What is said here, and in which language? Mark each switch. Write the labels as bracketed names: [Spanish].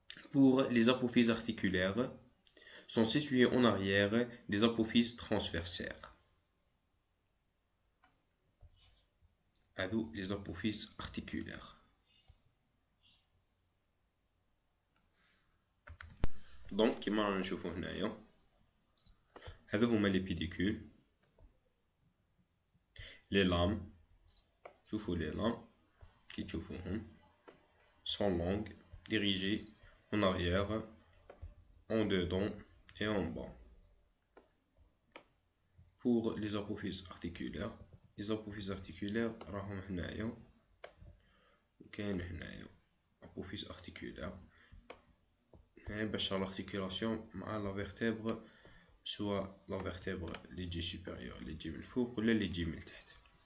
[French] Pour les apophyses articulaires, sont situées en arrière des apophyses transversaires. هادو les apophyses articulaires. [Arabic] Donc كيما رانا نشوفو هنايا هادو هما [French] les pédicules. Les lames، [Arabic] شوفوا [French] les lames [Arabic] كي تشوفوهم [French] sont longues, dirigées en arrière, en dedans et en bas. Pour les apophyses articulaires [Arabic] راهم هنايا وكاين هنايا apophyse articulaire باش l'articulation مع la vertèbre، soit la vertèbre اللي تجي supérieure اللي تجي من الفوق ولا اللي تجي من التحت.